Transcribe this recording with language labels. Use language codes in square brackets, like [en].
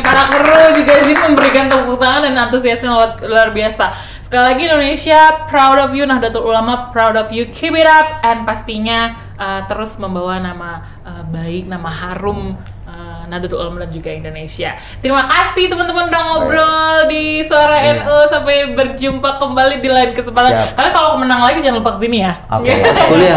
[id] Para kru juga sih memberikan tepuk tangan dan antusiasnya luar biasa. Sekali lagi Indonesia, [en] proud of you. [id] Nahdlatul Ulama, proud of you. [en] Keep it up. [id] And pastinya terus membawa nama baik, nama harum Nahdlatul Ulama dan juga Indonesia. Terima kasih teman-teman udah ngobrol di Suara NU. Sampai berjumpa kembali di lain kesempatan. Kalian kalau menang lagi jangan lupa kesini ya. Oke. Udah kuliah.